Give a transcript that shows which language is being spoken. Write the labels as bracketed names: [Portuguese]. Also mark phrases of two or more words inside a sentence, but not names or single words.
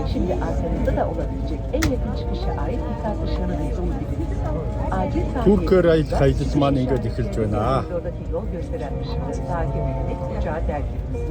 [Turkish] ve arkanızda da olabilecek en yakın çıkışa ait dikkat ışığını izleyebiliriz. Acil [Mongolian] Турк хаягдсан ингээд эхэлж байна. [Turkish] Koridordaki yol gösteren ışığı takip ederek uçağı terk ediniz.